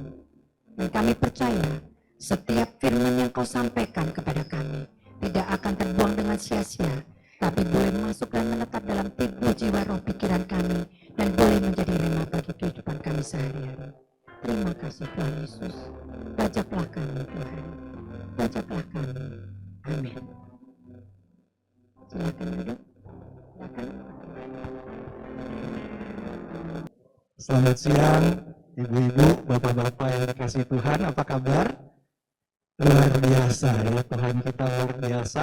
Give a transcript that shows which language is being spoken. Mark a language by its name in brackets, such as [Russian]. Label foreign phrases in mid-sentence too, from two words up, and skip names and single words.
[Indonesian] Dan kami percaya setiap firman yang Kau sampaikan kepada kami tidak akan terbuang dengan sia-sia, tapi boleh masuk dan menetap dalam tubuh, jiwa, roh, pikiran kami, dan boleh menjadi rema bagi kehidupan kami sehari-hari. Terima kasih Tuhan Yesus. Bajaklah kami Tuhan, bajaklah kami. Amin. Silakan duduk. Silakan. Selamat siang, ibu-ibu, bapak-bapak yang dikasih Tuhan, apa kabar? Luar biasa ya, Tuhan kita luar biasa.